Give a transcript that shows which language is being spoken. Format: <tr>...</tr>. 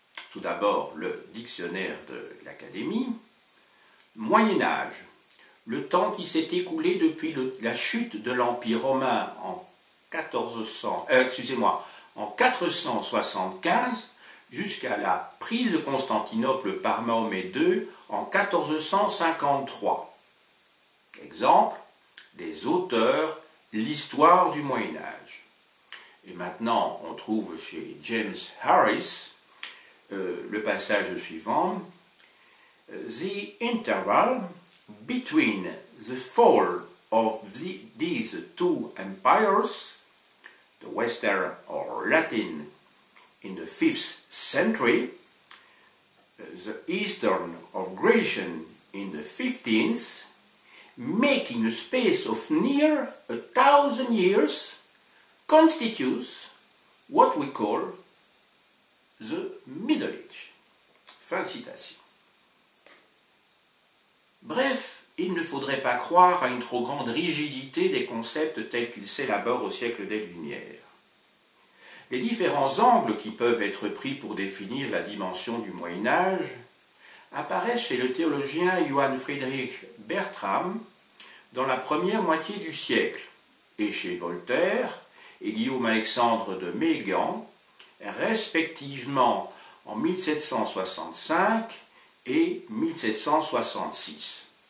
<fr>Tout d'abord, le dictionnaire de l'Académie. Moyen-Âge, le temps qui s'est écoulé depuis la chute de l'Empire romain en 475 jusqu'à la prise de Constantinople par Mahomet II en 1453. Exemple, les auteurs, l'histoire du Moyen-Âge. Et maintenant, on trouve chez James Harris le passage suivant.</fr> <en>The interval between the fall of these two empires, the Western or Latin in the 5th century, the Eastern of Grecian in the 15th, making a space of near 1,000 years, constitutes what we call the Middle Age.</en> <fr>Fin de citation. Bref, il ne faudrait pas croire à une trop grande rigidité des concepts tels qu'ils s'élaborent au siècle des Lumières. Les différents angles qui peuvent être pris pour définir la dimension du Moyen-Âge apparaissent chez le théologien Johann Friedrich Bertram dans la première moitié du siècle et chez Voltaire et Guillaume-Alexandre de Mégan, respectivement en 1765 et 1766.</fr>